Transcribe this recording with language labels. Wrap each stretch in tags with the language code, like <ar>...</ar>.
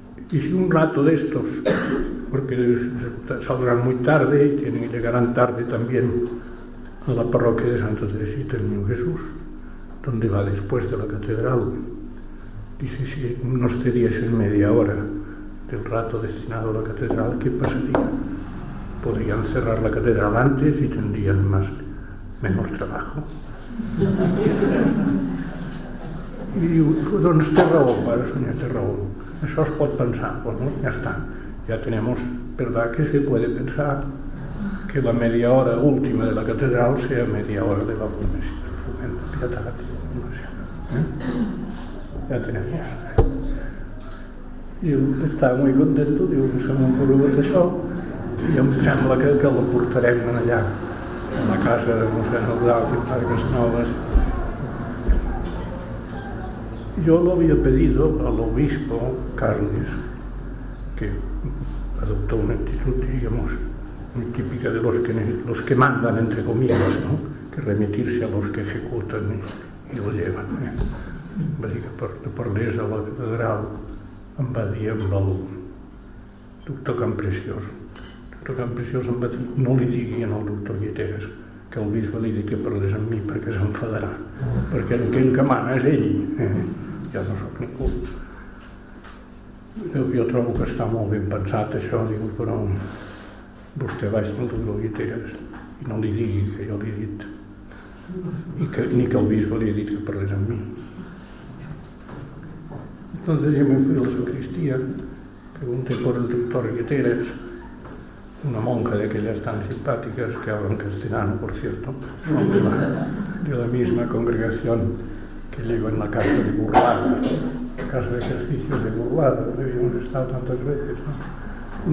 <es>Y si un rato de estos, porque saldrán muy tarde y tienen que llegar tarde también a la parroquia de Santa Teresita, el Niño Jesús, donde va después de la catedral, dice, si nos cediesen media hora del rato destinado a la catedral, ¿qué pasaría? Podrían cerrar la catedral antes y tendrían más, menos trabajo. Y digo,</es> <ca>doncs té raó, pare Sonia, té raó. Això es pot pensar, bueno, ja està.</ca> <es>Ja tenemos, ¿verdad?, que se puede pensar que la media hora última de la catedral sea media hora de la promesa, del foment de pietat. No sé, ¿eh? Ya tenemos.</es> <ca>Diu, estava molt content, diu, que se m'ha ocorregut això, i em sembla que la portarem allà, a la casa de mossèn Eudald i Parques Noves. Jo l'havia pedit</ca> <es>a l'obispo Carles, que adoptó una actitud, digamos, muy típica de los que mandan, entre comillas, ¿no? Que remitirse a los que ejecutan y lo llevan.</es> <ca>Va dir que parlés a la catedral, em va dir amb el doctor Campreciós. Doctor Campreciós em va dir, no li digui al doctor Guiteras que el bisbe li digui que parlés amb mi perquè s'enfadarà, perquè el que en camana és ell. Ja no sóc ningú. Jo trobo que està molt ben pensat això, digo, però vostè vagi al doctor Guiteras i no li digui que jo li he dit, i que, ni que el bisbe li he dit que parlés amb mi.</ca> <es>Entonces yo me fui a la sacristía, pregunté por el doctor Guiteras, una monja de aquellas tan simpáticas, que hablan castellano, por cierto, son de la misma congregación que llegó en la casa de Burlada, la casa de ejercicios de Burlada, donde habíamos estado tantas veces, ¿no?</es>